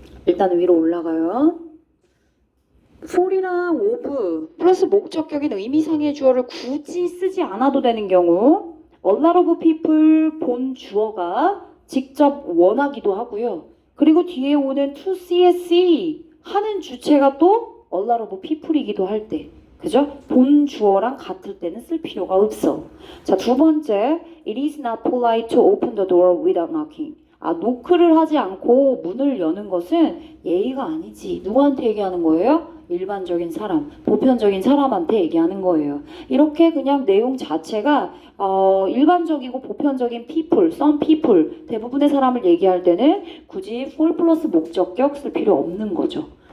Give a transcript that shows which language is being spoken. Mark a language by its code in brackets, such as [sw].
[ko] 일단 위로 올라가요. for이랑 of 플러스 목적격인 의미상의 주어를 굳이 쓰지 않아도 되는 경우 [en] a lot of people [ko] 본 주어가 직접 원하기도 하고요. 그리고 뒤에 오는 to see 하는 주체가 또 [en] a lot of people [ko] 이기도 할 때, 그죠? 본 주어랑 같을 때는 쓸 필요가 없어. 자, 두 번째, [en] it is not polite to open the door without knocking. [ko] 노크를 하지 않고 문을 여는 것은 예의가 아니지. 누구한테 얘기하는 거예요? 일반적인 사람, 보편적인 사람한테 얘기하는 거예요. 이렇게 그냥 내용 자체가 일반적이고 보편적인 people, [en] some people, [ko] 대부분의 사람을 얘기할 때는 굳이 for 플러스 목적격 쓸 필요 없는 거죠.